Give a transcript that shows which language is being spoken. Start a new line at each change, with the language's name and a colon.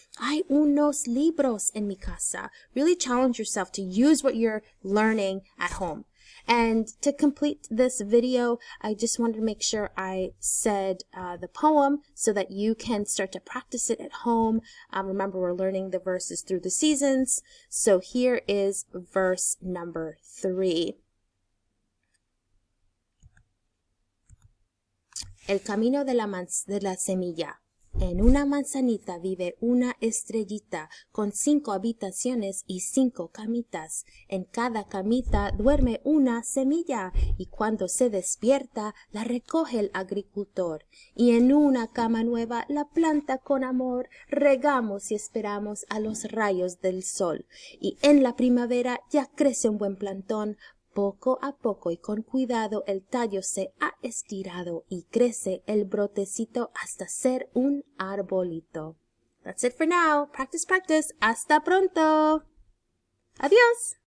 Spanish: Hay unos libros en mi casa.
English: Really challenge yourself to use what you're learning at home. And to complete this video, I just wanted to make sure I said the poem so that you can start to practice it at home. Remember, we're learning the verses through the seasons. So here is verse number 3.
Spanish: El camino de la semilla. En una manzanita vive una estrellita con 5 habitaciones y 5 camitas. En cada camita duerme una semilla y cuando se despierta la recoge el agricultor. Y en una cama nueva la planta con amor. Regamos y esperamos a los rayos del sol. Y en la primavera ya crece un buen plantón. Poco a poco y con cuidado el tallo se ha estirado y crece el brotecito hasta ser un arbolito.
English: That's it for now. Practice, practice.
Spanish: Hasta pronto. Adiós.